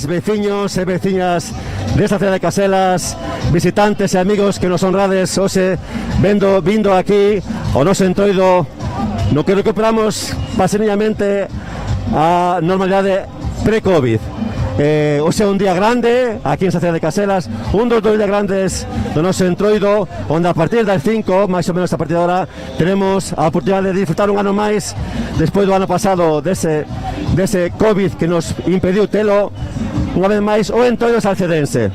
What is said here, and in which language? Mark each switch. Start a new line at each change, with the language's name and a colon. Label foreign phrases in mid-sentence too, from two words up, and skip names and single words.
Spanish: vecinos y vecinas de esta ciudad de Caselas,
Galician: visitantes y amigos que nos honrades hoxe vindo aquí o nos entroido no que recuperamos paseñamente a normalidade pre-Covid. Hoxe é un día grande aquí en
Spanish: esta ciudad de Caselas,
Galician: un dos días grandes do noso entroido, onde a partir das 5, máis ou menos a partir de
Spanish: ahora, tenemos
Galician: a oportunidade de disfrutar un ano máis despois do ano pasado dese Covid que nos impediu telo unha vez máis o entroido salcedense.